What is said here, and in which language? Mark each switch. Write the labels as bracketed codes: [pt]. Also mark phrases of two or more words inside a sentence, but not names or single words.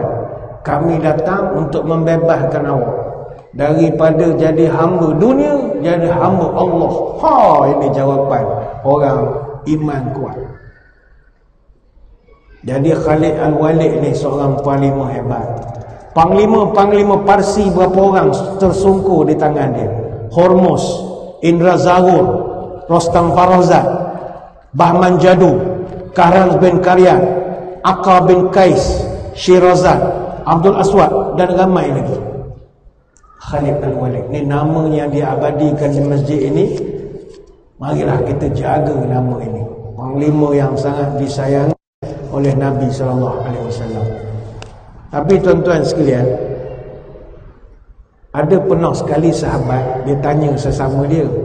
[ms] Kami datang untuk membebaskan awak daripada jadi hamba dunia, jadi hamba Allah. Ini jawapan orang iman kuat. Jadi Khalid Al-Walid ni seorang panglima hebat. Panglima-panglima Parsi berapa orang tersungkur di tangan dia. Hormuz, Indra Zahur, Rostam Farrokhzad, Bahman Jadu, Kahran bin Karyan, Aqqa bin Qais, Shirazad, Abdul Aswad dan ramai lagi. Khalid Al-Walid ni nama yang diabadikan di masjid ini. Marilah kita jaga nama ini. Panglima yang sangat disayangi oleh Nabi SAW. Tapi tuan-tuan sekalian, ada pernah sekali sahabat dia tanya sesama dia.